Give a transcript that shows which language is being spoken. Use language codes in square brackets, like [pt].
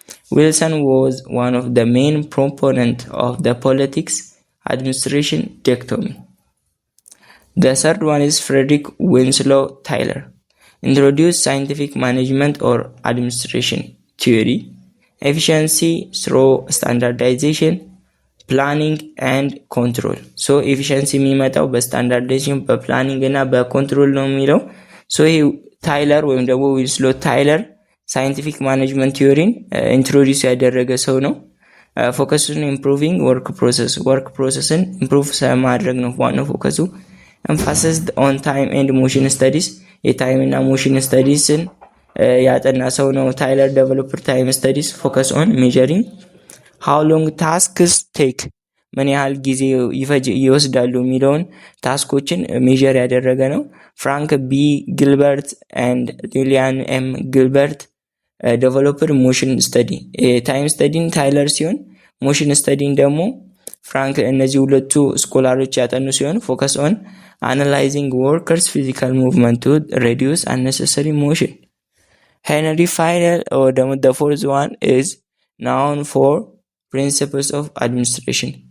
[en] Wilson was one of the main proponents of the politics administration dichotomy. The third one is Frederick Winslow Taylor. Introduced scientific management or administration theory, efficiency through standardization, planning and control. [am] So efficiency የሚመጣው በስታንዳርዳይዜሽን በፕላኒንግ እና በኮንትሮል ነው የሚለው። so ይሄ ታይለር ወይም ደግሞ ዊንስሎ ታይለር ሳይንቲፊክ ማኔጅመንት ቲዮሪን ኢንትሮዲዩስ ያደረገ ሰው ነው። ፎከሱን ኢምፕሩቪንግ ወርክ ፕሮሰስን ኢምፕሩቭ ማድረግ ነው ዋናው ፎከሱ። [en] emphasized on time and motion studies [am] የታይም እና ሞሽን ስታዲስን ያጠና ሰው ነው። ታይለር ዴቨሎፐር ታይም ስታዲስ ፎከስ ኦን ሜዠሪንግ [en] how long tasks take [am] ምን ያህል ጊዜ ይወስዳሉ የሚለውን ታስኮችን ሜዠር ያደረገ ነው። ፍራንክ ቢ ጊልበርት and ሊሊያን ኤም ጊልበርት ዴቨሎፐር ሞሽን ስተዲ ታይም ስተዲን ታይለር ሲሆን ሞሽን ስተዲን ደግሞ ፍራንክ እነዚህ ሁለቱ ስኮላሮች ያጠኑ ሲሆን ፎከስ ኦን [en] analyzing workers physical movement to reduce unnecessary motion. Henry Fayol or the fourth one is known for principles of administration.